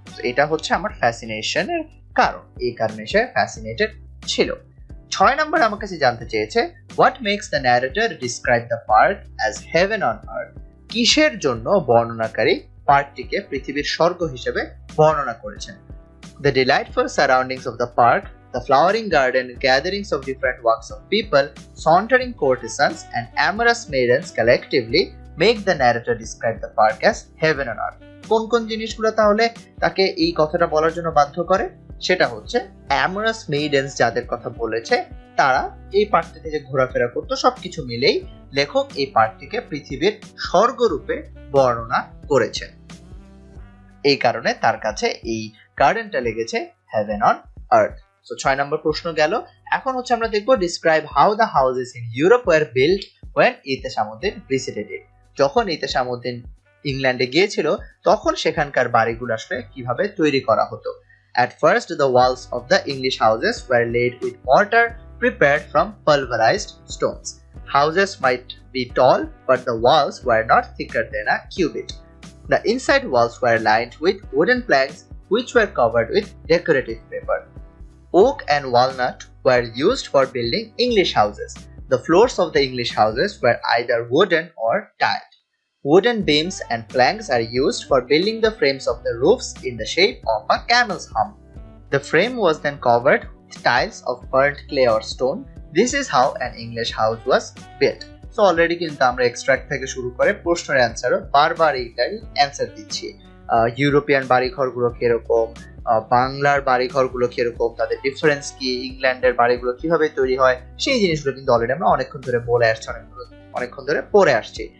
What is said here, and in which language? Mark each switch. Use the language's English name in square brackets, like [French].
[Bangla] এটা হচ্ছে আমার ফ্যাসিনেশনের কারণ, এই কারণে সে ফ্যাসিনেটেড ছিল। 6 নম্বর আমার কাছে জানতে চেয়েছে, [English] What makes the narrator describe the park as heaven on earth? [Bangla] কিসের জন্য বর্ণনাকারী পার্কটিকে পৃথিবীর স্বর্গ হিসেবে বর্ণনা করেছেন? [English] The delightful surroundings of the park, the flowering garden, gatherings of different walks of people, sauntering courtesans, and amorous maidens collectively make the narrator describe the park as heaven on earth. [Bangla] কোন কোন জিনিসগুলো তাহলে তাকে এই কথাটা বলার জন্য বাধ্য করে? সেটা হচ্ছে [English] amorous maidens [Bangla] যাদের কথা বলেছে তারা এই পার্কটিতে যে ঘোরাফেরা করতো সবকিছু মিলেই লেখক এই পার্কটিকে পৃথিবীর স্বর্গরূপে বর্ণনা করেছেন। এই কারণে তার কাছে এই গার্ডেনটা লেগেছে [English] Heaven on earth. [Bangla] সো 6 নম্বর প্রশ্ন গেল। এখন হচ্ছে আমরা দেখব [English] Describe how the houses in Europe were built when Ihteshamuddin visited it. [Bangla] যখন ইহতেশামউদ্দিন ইংল্যান্ডে গিয়েছিল তখন সেখানকার বাড়িগুলো আসলে কিভাবে তৈরি করা হতো। [English] At first the walls of the English houses were laid with mortar prepared from pulverized stones. Houses might be tall, but the walls were not thicker than a cubit. The inside walls were lined with wooden planks which were covered with decorative paper. Oak and walnut were used for building English houses. The floors of the English houses were either wooden or tiled. Wooden beams and planks are used for building the frames of the roofs in the shape of a camel's hump. The frame was then covered with tiles of burnt clay or stone. This is how an English house was built. [Bangla] So already কিন্তু আমরা extract থেকে শুরু করে প্রশ্নের অ্যান্সারও বারবার এইটাই answer দিচ্ছি। European বাড়িঘরগুলো কিরকম, বাংলার বাড়িঘরগুলো কিরকম, তাদের ডিফারেন্স কি, ইংল্যান্ডের বাড়িগুলো কিভাবে তৈরি হয়, সেই জিনিসগুলো কিন্তু অলরেডি আমরা অনেকক্ষণ ধরে বলে আসছি, অনেকক্ষণ ধরে পড়ে আসছি।